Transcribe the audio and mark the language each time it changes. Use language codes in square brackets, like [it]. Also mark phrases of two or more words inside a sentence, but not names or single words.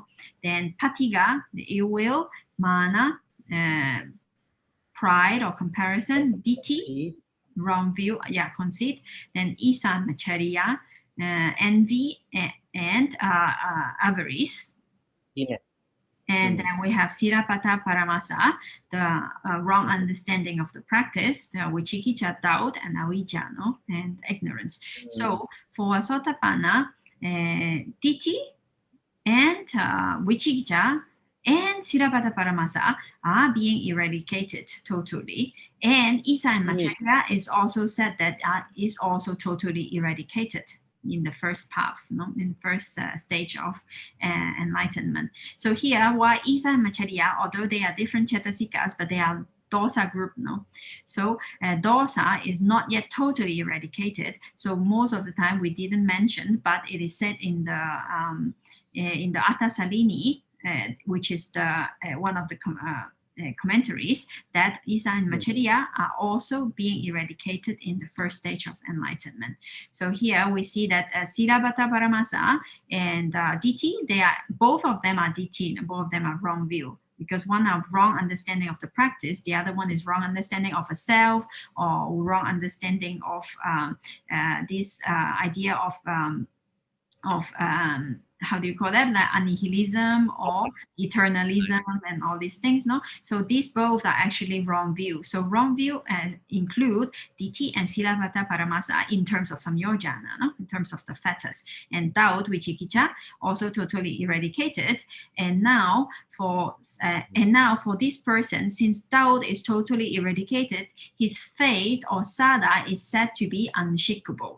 [en] Then patiga, the ill will, mana, pride or comparison, ditthi, wrong view, yeah, conceit, then isa, machariya, envy, and avarice. Yeah. And then we have [pi] sirapata paramasa, [en] the wrong understanding of the practice, the vichikicha, doubt, and avijja, no? And ignorance. So for Sotapanna, ditthi and vichikicha and [pi] sirapata paramasa [en] are being eradicated totally. And isa and machariya is also said that is also totally eradicated in the first path, no? In the first stage of enlightenment. So here, why isa and machariya, although they are different cetasikas, but they are dosa group, no? So dosa is not yet totally eradicated. So most of the time we didn't mention, but it is said in the Atta Salini, which is the one of the commentaries, that isa and machariya are also being eradicated in the first stage of enlightenment. So here we see that [pi] sirapata paramasa [en] and ditthi, they are, both of them are ditthi, both of them are wrong view, because one are wrong understanding of the practice, the other one is wrong understanding of a self, or wrong understanding of this idea of how do you call that, like annihilism or eternalism and all these things, no? So these both are actually wrong view. So wrong view include ditthi and [pi] sirapata paramasa [en] in terms of samyojana, no? In terms of the fetters, and doubt, vichikicha, also totally eradicated. And now for this person, since doubt is totally eradicated, his faith or sada is said to be unshakable.